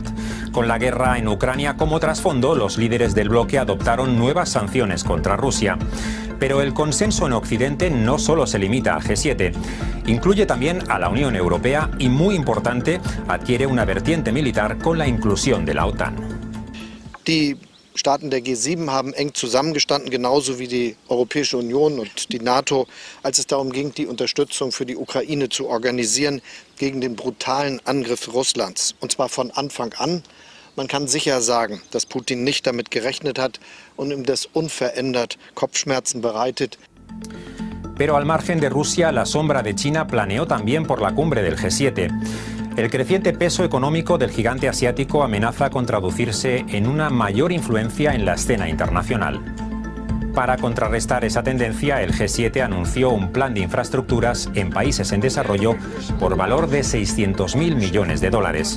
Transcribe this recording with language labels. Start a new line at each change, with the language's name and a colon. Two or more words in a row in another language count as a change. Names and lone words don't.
Spanish: Con la guerra en Ucrania como trasfondo, los líderes del bloque adoptaron nuevas sanciones contra Rusia. Pero el consenso en Occidente no solo se limita al G7, incluye también a la Unión Europea y, muy importante, adquiere una vertiente militar con la inclusión de la OTAN.
German: Die Staaten der G7 haben eng zusammengestanden, genauso wie die Europäische Union und die NATO, als es darum ging, die Unterstützung für die Ukraine zu organisieren gegen den brutalen Angriff Russlands. Und zwar von Anfang an. Man kann sicher sagen, dass Putin nicht damit gerechnet hat und ihm das unverändert Kopfschmerzen bereitet.
Spanish: Pero al margen de Rusia, la sombra de China planeó también por la cumbre del G7. El creciente peso económico del gigante asiático amenaza con traducirse en una mayor influencia en la escena internacional. Para contrarrestar esa tendencia, el G7 anunció un plan de infraestructuras en países en desarrollo por valor de 600.000 millones de dólares.